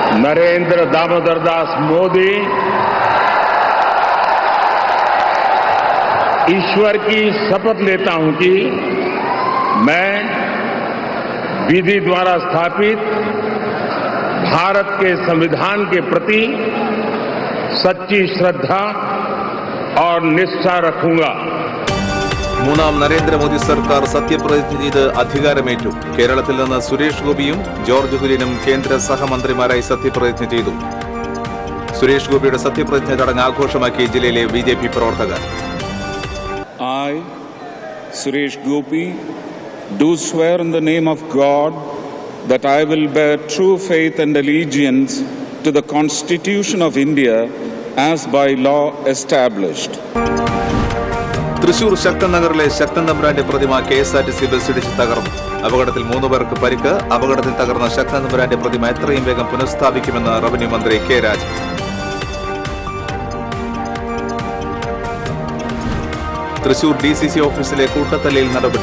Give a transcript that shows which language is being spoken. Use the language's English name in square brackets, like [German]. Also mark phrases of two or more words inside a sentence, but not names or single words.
[Hindi] नरेंद्र दामोदर दास मोदी ईश्वर की शपथ लेता हूं कि मैं विधि द्वारा स्थापित भारत के संविधान के प्रति सच्ची श्रद्धा और निष्ठा रखूंगा। [Malayalam] മൂന്നാം നരേന്ദ്രമോദി സർക്കാർ സത്യപ്രതിജ്ഞ ചെയ്ത് അധികാരമേറ്റു. കേരളത്തിൽ നിന്ന് സുരേഷ് ഗോപിയും ജോർജ് കുര്യനും കേന്ദ്ര സഹമന്ത്രിമാരായി സത്യപ്രതിജ്ഞ ചെയ്തു. സുരേഷ് ഗോപിയുടെ സത്യപ്രതിജ്ഞ ചടങ്ങ് ആഘോഷമാക്കി ജില്ലയിലെ ബിജെപി പ്രവർത്തകർ. [English] I, Suresh Gopi, do swear in the name of God that I will bear true faith and allegiance to the Constitution of India as by law established. [Malayalam] തൃശൂർ ശക്തൻ നഗറിലെ ശക്തൻ തമ്പുരാന്റെ പ്രതിമ KSRTC ബസ് ഇടിച്ച് തകർന്നു. അപകടത്തിൽ 3 പേർക്ക് പരിക്ക്. അപകടത്തിൽ തകർന്ന ശക്തൻ തമ്പുരാന്റെ പ്രതിമ എത്രയും വേഗം പുനഃസ്ഥാപിക്കുമെന്ന് റവന്യൂ മന്ത്രി കെ രാജൻ. തൃശൂർ DCC ഓഫീസിലെ കൂട്ടത്തല്ലിൽ നടപടി.